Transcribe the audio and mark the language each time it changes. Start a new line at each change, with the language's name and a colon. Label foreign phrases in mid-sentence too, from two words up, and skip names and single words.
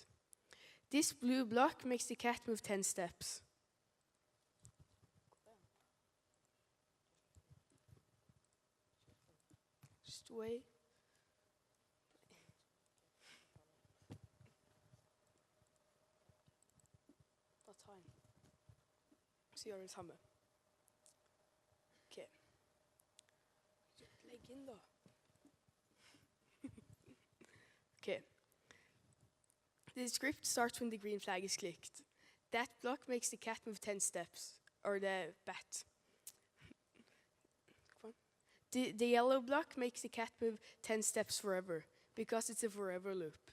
English: This blue block makes the cat move 10 steps. Just wait.
Norwegian: Ta time. Så gjør vi det samme. Ok. Legg inn da.
English: Okay. The script starts when the green flag is clicked. That block makes the cat move 10 steps, or the bat. The yellow block makes the cat move 10 steps forever, because it's a forever loop.